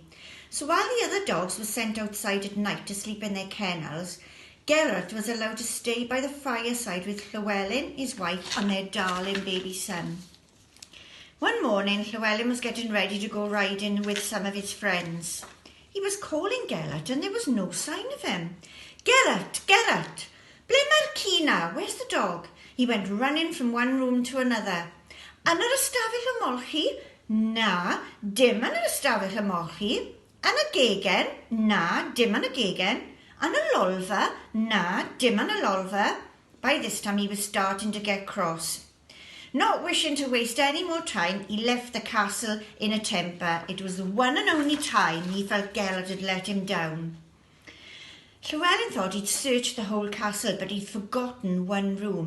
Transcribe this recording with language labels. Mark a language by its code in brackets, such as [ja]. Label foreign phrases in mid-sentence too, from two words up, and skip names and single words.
[en] So while the other dogs were sent outside at night to sleep in their kennels, Gelert was allowed to stay by the fireside with Llewellyn, his wife, and their darling baby son. One morning, Llewellyn was getting ready to go riding with some of his friends. He was calling Gelert and there was no sign of him. [cy] Gelert, Gelert, ble mae'r ci na? [en] Where's the dog? He went running from one room to another. [cy] Yn yr ystafell y molchi? Na, dim yn yr ystafell y molchi. Yn y gegen? Na, dim yn y gegen. Yn y lolfa? Na, dim yn y lolfa. [en] By this time he was starting to get cross. Not wishing to waste any more time, he left the castle in a temper. It was the one and only time he felt Gelert had let him down. Llewellyn thought he'd searched the whole castle, but he'd forgotten one room.